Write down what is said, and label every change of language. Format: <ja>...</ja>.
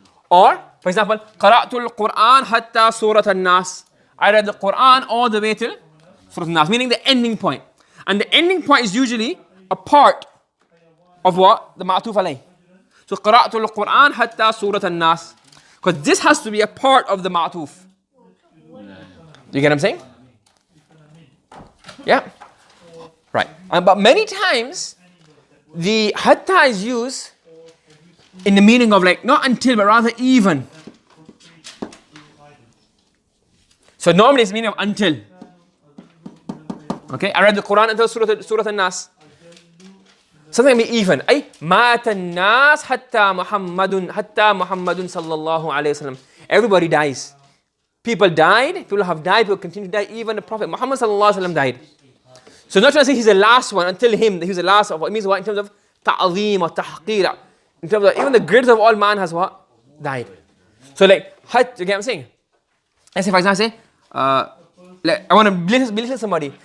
<en>Or, for example,</en> <ar>قَرَأْتُ الْقُرْآنَ حَتَّى سُورَةَ النَّاسِ.</ar> <en>I read the Quran all the way till Surah An-Nas, meaning the ending point. And the ending point is usually a part of what? The ma'tuf alayh.</en> <ar>So قرأت القرآن حتى سورة الناس.</ar> <en>Because this has to be a part of the ma'tuf. You get what I'm saying? Yeah? Right. But many times, the hatta is used in the meaning of like, not until, but rather even. So normally it's the meaning of until. Okay? I read the Quran until Surah An-Nas. Something be even.</en> <ar>أي مات الناس حتى محمد صلى الله عليه وسلم.</ar> <en>Everybody dies. People died. People have died. People continue to die. Even the Prophet Muhammad sallallahu alaihi wasallam died. So not trying to say he's the last one until him. That he's the last of what it means. What in terms of ta'zeem or tahqir. In terms of even the greatest of all man has what? Died. So like, you get what I'm saying? I say for example, I say, like, I want to belittle somebody.</en>